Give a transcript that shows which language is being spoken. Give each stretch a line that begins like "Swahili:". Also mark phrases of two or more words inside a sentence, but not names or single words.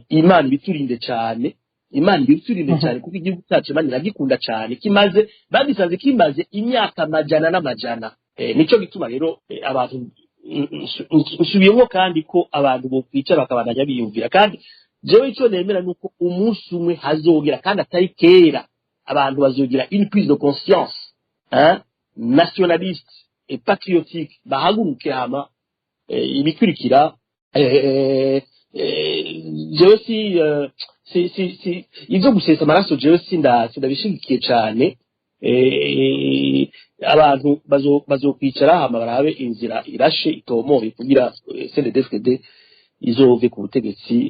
Rundi: Imana ibiturinde cyane kuko igihugu cyacu Imana iragikunda cyane kimaze bagisanze kimaze imyaka amajana n'amajana. Nico gituma rero abantu nsubiyemo kandi ko abantu bo kwicara bakabandanya biyumvira kandi jewe ico nemera nuko umunsi umwe hazogera kandi atari kera abantu bazogira
French: une prise de conscience nationaliste et patriotique
Rundi: bahaguruke hama ibikurikira jewe si ivyo gusesa amaraso jewe sindabishigikiye cane. Abantu bazokwicara hama barabe inzira irashe itomoye kugira CNDD-FDD izove ku butegetsi.